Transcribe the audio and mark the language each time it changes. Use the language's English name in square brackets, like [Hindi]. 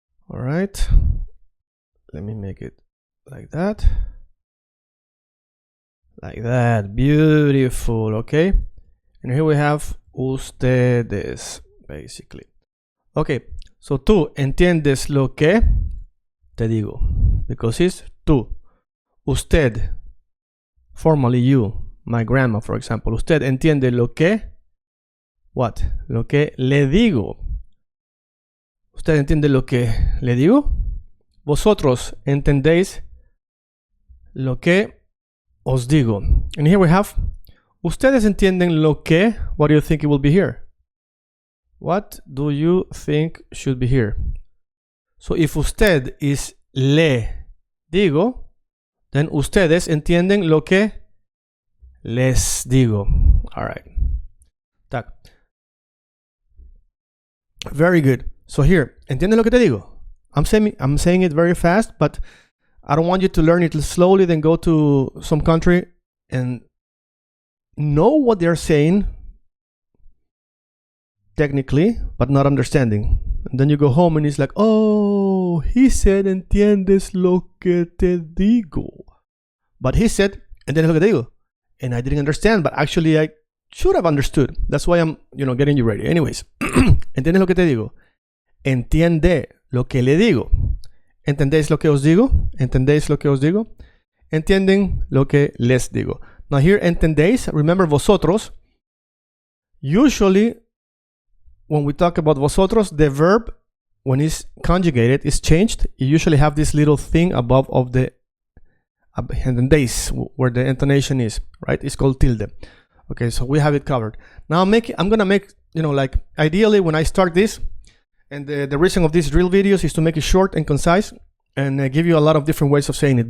[English] All right. Let me make it like that. Like that. Beautiful. Okay. And here we have ustedes, basically. Okay. So [Spanish] tú entiendes lo que te digo. [English] Because it's tú. Usted. Formally you. My grandma, for example. [Spanish] Usted entiende lo que. [English] What? [Spanish] Lo que le digo. ¿Usted entiende lo que le digo? Vosotros entendéis lo que os digo. [English] And here we have, [Spanish] ustedes entienden lo que. [English] What do you think it will be here? What do you think should be here? So if usted is [Spanish] le digo, [English] then [Spanish] ustedes entienden lo que les digo. [English] All right. Tac. Very good. So here, [Spanish] ¿entiendes lo que te digo? [English] I'm saying it very fast, but I don't want you to learn it slowly, then go to some country and know what they're saying technically, but not understanding. And then you go home and it's like, oh, he said, [Spanish] ¿entiendes lo que te digo? [English] But he said, [Spanish] ¿entiendes lo que te digo? [English] And I didn't understand, but actually I should have understood. That's why I'm, getting you ready. Anyways, [Spanish] ¿entiendes lo que te digo? Entiende lo que le digo. ¿Entendéis lo que os digo? ¿Entendéis lo que os digo? Entienden lo que les digo. [English] Now here, entendéis, remember vosotros. Usually, when we talk about vosotros, the verb, when it's conjugated, is changed. You usually have this little thing above of the entendéis, where the intonation is, right? It's called tilde. Okay, so we have it covered. Now I'm gonna make, like ideally when I start this, and the reason of these drill videos is to make it short and concise and give you a lot of different ways of saying it.